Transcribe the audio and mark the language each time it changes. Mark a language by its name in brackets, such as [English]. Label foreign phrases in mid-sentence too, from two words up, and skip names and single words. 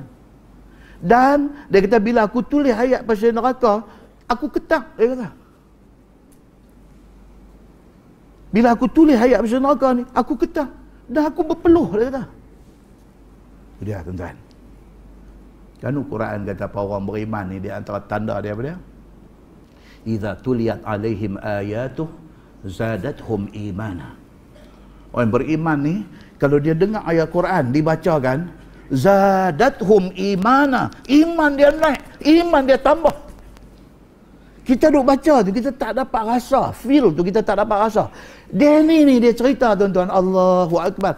[Malay] Dan dia kata bila aku tulis ayat pasal neraka, aku ketak, dia kata. Bila aku tulis ayat pasal neraka ni, aku ketak. Dan aku berpeluh, dia kata. Dia tuan-tuan. Kan Quran kata apa orang beriman ni, di antara tanda dia apa dia? [Arabic] إذا تليت عليهم آياته زادتهم إيمانا. [Malay] Orang beriman ni, kalau dia dengar ayat Quran dibacakan, [Arabic] زادتهم إيمانا, [Malay] iman dia naik, iman dia tambah. Kita duk baca tu, kita tak dapat rasa, feel tu kita tak dapat rasa. Dia ni dia cerita tuan-tuan, [Arabic] الله أكبر.